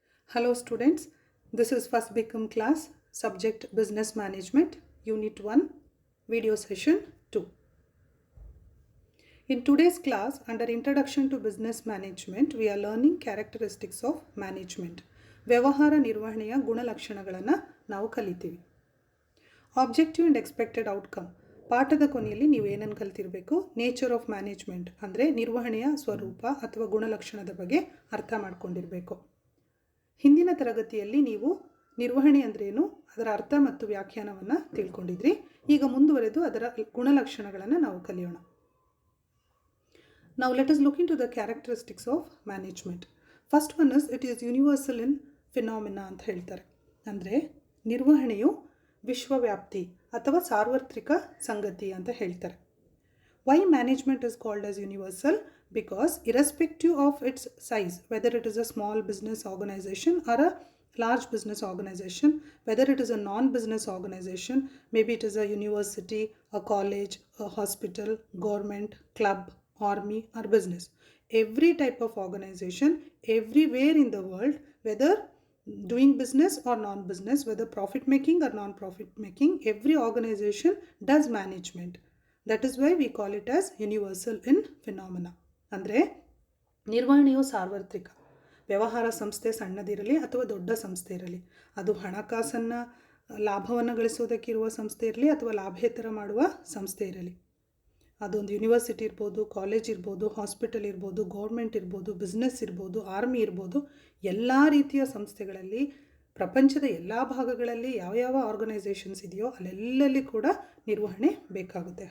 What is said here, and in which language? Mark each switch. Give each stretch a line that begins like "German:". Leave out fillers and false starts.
English: Hello students, this is first Become class, subject Business Management, Unit 1, video session 2. In today's class, under Introduction to Business Management, we are learning characteristics of management.
Kannada: ವ್ಯವಹಾರ ನಿರ್ವಹಣೆಯ ಗುಣಲಕ್ಷಣಗಳನ್ನು ನಾವು ಕಲಿತೀವಿ.
English: Objective and expected outcome.
Kannada: ಪಾಠದ ಕೊನೆಯಲ್ಲಿ ನೀವು ಏನನ್ನು ಕಲಿತಿರಬೇಕು?
English: nature of management
Kannada: ಅಂದರೆ ನಿರ್ವಹಣೆಯ ಸ್ವರೂಪ ಅಥವಾ ಗುಣಲಕ್ಷಣದ ಬಗ್ಗೆ ಅರ್ಥ ಮಾಡ್ಕೊಂಡಿರಬೇಕು. ಹಿಂದಿನ ತರಗತಿಯಲ್ಲಿ ನೀವು ನಿರ್ವಹಣೆ ಅಂದ್ರೇನು, ಅದರ ಅರ್ಥ ಮತ್ತು ವ್ಯಾಖ್ಯಾನವನ್ನು ತಿಳ್ಕೊಂಡಿದ್ರಿ. ಈಗ ಮುಂದುವರೆದು ಅದರ ಗುಣಲಕ್ಷಣಗಳನ್ನು ನಾವು ಕಲಿಯೋಣ.
English: Now let us look into the characteristics of management. First one is it is universal in phenomena
Kannada: ಅಂತ ಹೇಳ್ತಾರೆ. ಅಂದರೆ ನಿರ್ವಹಣೆಯು ವಿಶ್ವವ್ಯಾಪ್ತಿ ಅಥವಾ ಸಾರ್ವತ್ರಿಕ ಸಂಗತಿ ಅಂತ ಹೇಳ್ತಾರೆ.
English: Why management is called as universal? Because irrespective of its size, whether it is a small business organization or a large business organization, whether it is a non-business organization, maybe it is a university, a college, a hospital, government, club, army or business. Every type of organization, everywhere in the world, whether doing business or non-business, whether profit making or non-profit making, every organization does management. That is why we call it as universal in phenomena.
Kannada: ಅಂದರೆ ನಿರ್ವಹಣೆಯು ಸಾರ್ವತ್ರಿಕ. ವ್ಯವಹಾರ ಸಂಸ್ಥೆ ಸಣ್ಣದಿರಲಿ ಅಥವಾ ದೊಡ್ಡ ಸಂಸ್ಥೆ ಇರಲಿ, ಅದು ಹಣಕಾಸನ್ನು ಲಾಭವನ್ನು ಗಳಿಸೋದಕ್ಕಿರುವ ಸಂಸ್ಥೆ ಇರಲಿ ಅಥವಾ ಲಾಭೇತರ ಮಾಡುವ ಸಂಸ್ಥೆ ಇರಲಿ, ಅದೊಂದು ಯೂನಿವರ್ಸಿಟಿ ಇರ್ಬೋದು, ಕಾಲೇಜ್ ಇರ್ಬೋದು, ಹಾಸ್ಪಿಟಲ್ ಇರ್ಬೋದು, ಗೌರ್ಮೆಂಟ್ ಇರ್ಬೋದು, ಬಿಸ್ನೆಸ್ ಇರ್ಬೋದು, ಆರ್ಮಿ ಇರ್ಬೋದು, ಎಲ್ಲ ರೀತಿಯ ಸಂಸ್ಥೆಗಳಲ್ಲಿ ಪ್ರಪಂಚದ ಎಲ್ಲ ಭಾಗಗಳಲ್ಲಿ ಯಾವ ಆರ್ಗನೈಸೇಷನ್ಸ್ ಇದೆಯೋ ಅಲ್ಲೆಲ್ಲಲ್ಲಿ ಕೂಡ ನಿರ್ವಹಣೆ ಬೇಕಾಗುತ್ತೆ.